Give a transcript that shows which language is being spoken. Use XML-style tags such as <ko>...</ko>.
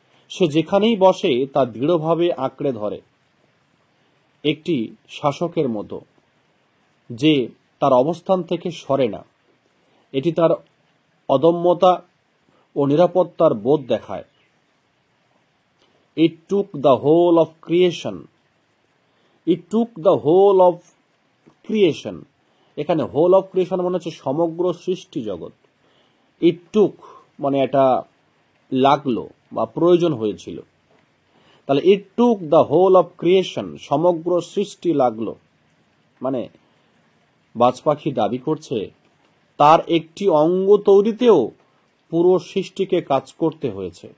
<bn>সে যেখানেই বসে তা দৃঢ়ভাবে আঁকড়ে ধরে, একটি শাসকের মতো যে তার অবস্থান থেকে সরে না। এটি তার অদম্যতা ও নিরাপত্তার বোধ দেখায়।</bn> <en>It took the whole of creation. It took the whole of creation.</en> <bn>এখানে হোল অফ ক্রিয়েশন মানে হচ্ছে সমগ্র সৃষ্টি জগৎ। ইট টুক মানে এটা লাগলো বা প্রয়োজন হয়েছিল। তাহলে</bn> <en>it took the whole of creation,</en> <bn>সমগ্র সৃষ্টি লাগলো, মানে বাজ পাখি দাবি করছে তার একটি অঙ্গ তৈরিতেও পুরো সৃষ্টিকে কাজ করতে হয়েছে।</bn>